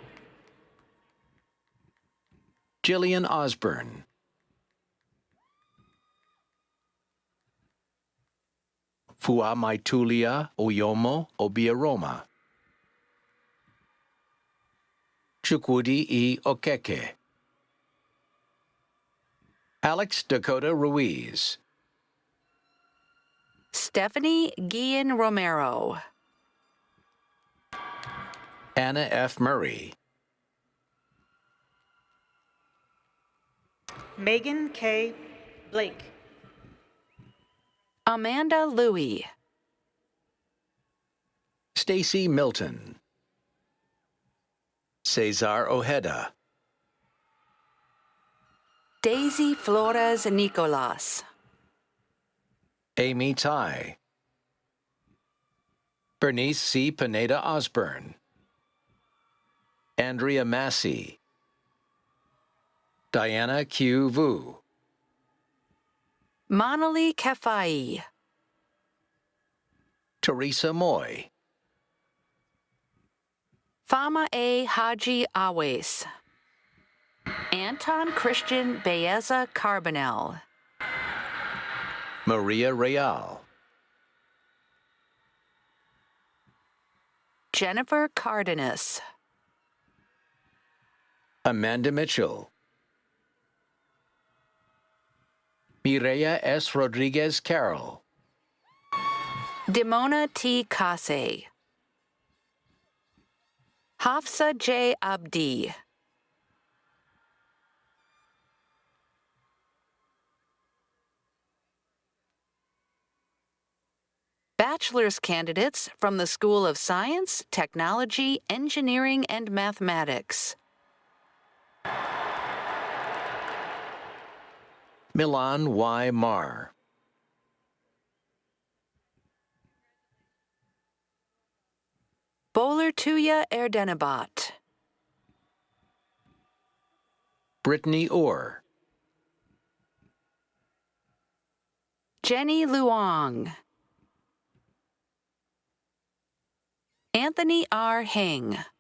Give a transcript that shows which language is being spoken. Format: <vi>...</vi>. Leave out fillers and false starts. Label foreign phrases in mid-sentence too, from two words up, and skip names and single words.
<en>Jillian Osborne. Fua Maitulia Oyomo Obiaroma. Chukwudi E. Okeke. Alex Dakota Ruiz. Stephanie Guillen Romero. Anna F. Murray. Megan K. Blake. Amanda Louie. Stacy Milton. Cesar Ojeda. Daisy Flores Nicolas. Amy Tai. Bernice C. Pineda Osborne. Andrea Massey. Diana Q. Vu. Manali Kefai. Teresa Moy. Fama A. Haji Awes. Anton Christian Baeza Carbonell. Maria Real. Jennifer Cardenas. Amanda Mitchell. Mireya S. Rodriguez Carroll. Dimona T. Kase. Hafsa J. Abdi. Bachelor's candidates from the School of Science, Technology, Engineering, and Mathematics. Milan Y. Marr. Bowler Tuya Erdenabat. Brittany Orr. Jenny Luong. Anthony R. Hing.</en>